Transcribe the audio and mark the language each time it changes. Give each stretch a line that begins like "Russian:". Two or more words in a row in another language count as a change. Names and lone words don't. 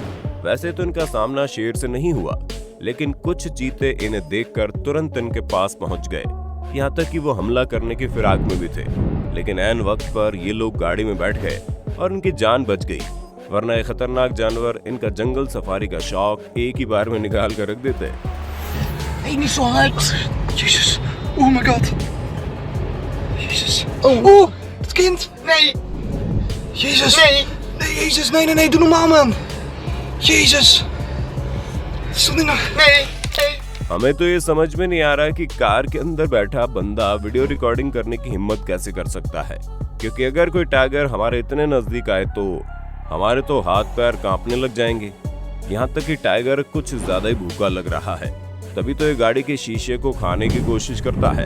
Hindi: वैसे तो इनका सामना शेर से नहीं हुआ, लेकिन कुछ चीते इन्हें देखकर तुरंत इनके पास पहुंच गए, यहाँ तक कि वो हमला करने की फिराक में भी थे। लेकिन ऐन वक्त पर ये लोग गाड़ी में बैठ गए और इनकी जान बच गई, वरना ये खतरनाक जानवर इनका जंगल सफारी का शौक एक ही बार में निकाल कर रख देते।
Dutch: Hey, niet zo hard. Jezus,
English: oh my god.
Dutch: Jezus. Oh, Het kind. nee, Jezus. nee. Nee, Jezus, nee, doe normaal man. Jezus. Het is toch niet nog... Nee, nee.
Hindi: हमें तो ये समझ में नहीं आ रहा कि कार के अंदर बैठा बंदा वीडियो रिकॉर्डिंग करने की हिम्मत कैसे कर सकता है, क्योंकि अगर कोई टाइगर हमारे इतने नजदीक आए तो हमारे तो हाथ पैर कांपने लग जाएंगे। यहाँ तक कि टाइगर कुछ ज्यादा ही भूखा लग रहा है, तभी तो ये गाड़ी के शीशे को खाने की कोशिश करता है।